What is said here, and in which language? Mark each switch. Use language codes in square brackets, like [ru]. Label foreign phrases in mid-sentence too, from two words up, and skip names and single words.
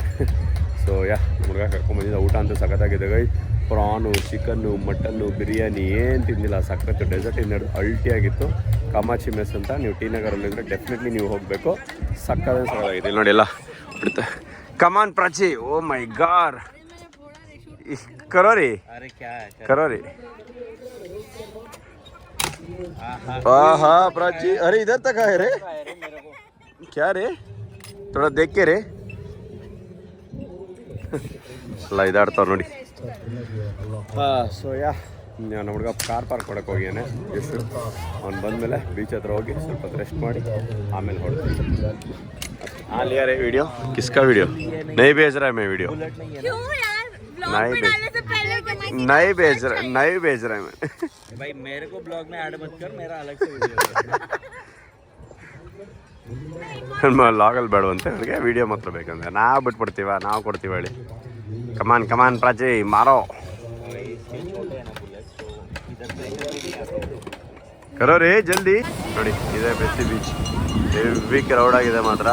[kn] ಸೊ ಹುಡುಗ ಕರ್ಕೊಂಬಂದಿದ್ದ. ಊಟ ಅಂತೂ ಸಖತ್ತಾಗಿದೆ ಗೈ. ಪ್ರಾನು, ಚಿಕನ್ನು, ಮಟನ್ನು, ಬಿರಿಯಾನಿ ಏನು ತಿಂದಿಲ್ಲ. ಸಖತ್ತು ಡೆಸರ್ಟ್ ಇನ್ನೆರಡು ಅಲ್ಟಿಯಾಗಿತ್ತು. ಕಾಮಾಕ್ಷಿ ಮೆಸ್ ಅಂತ. ನೀವು ಟಿ ನಗರಲ್ಲಿದ್ದರೆ ಡೆಫಿನೆಟ್ಲಿ ನೀವು ಹೋಗಬೇಕು. ಸಖತ್ತಾಗಿದೆ ನೋಡಿ ಎಲ್ಲ ಬಿಡುತ್ತೆ. ಕಮಾನ್ ಪ್ರಾಚಿ, [en] oh my god. [hi] करो रे, अरे क्या है, करो रे. हाँ प्राची, अरे इधर तक है रे. क्या रे, थोड़ा देख के रे. [kn] ಎಲ್ಲ ಇದಾಡ್ತಾವ್ರು ನೋಡಿ. ಸೊ ನಮ್ಮ ಹುಡುಗ ಕಾರ್ ಪಾರ್ಕ್ ಕೊಡಕ್ಕೆ ಹೋಗ್ಯಾನೆ. ಎಷ್ಟು ಅವ್ನು ಬಂದಮೇಲೆ ಬೀಚ್ ಹತ್ರ ಹೋಗಿ ಸ್ವಲ್ಪ ರೆಸ್ಟ್ ಮಾಡಿ ಆಮೇಲೆ ಹೊಡ್ತೀವಿ. [hi] हाँ लिया रे वीडियो. किसका वीडियो? नहीं भेज रहा है मैं वीडियो. क्यों यार? नहीं भेज रहा है मैं. भाई मेरे को ब्लॉग में ऐड मत कर, मेरा अलग से वीडियो [kn] ಲಾಗಲ್ಲಿ ಬೇಡವಂತೆ ಅವ್ರಿಗೆ ವಿಡಿಯೋ ಮಾತ್ರ ಬೇಕಂದ್ರೆ. ನಾವು ಬಿಟ್ಬಿಡ್ತೀವ, ನಾವು ಕೊಡ್ತೀವಿ ಹೇಳಿ. ಕಮಾನ್ ಪ್ರಾಚಿ ಮಾರೋ. [hi] करो री जल्दी. [kn] ನೋಡಿ ಇದೆ ಬೆಸ್ಸಿ ಬೀಚ್. [en] heavy crowd [kn] ಆಗಿದೆ ಮಾತ್ರ.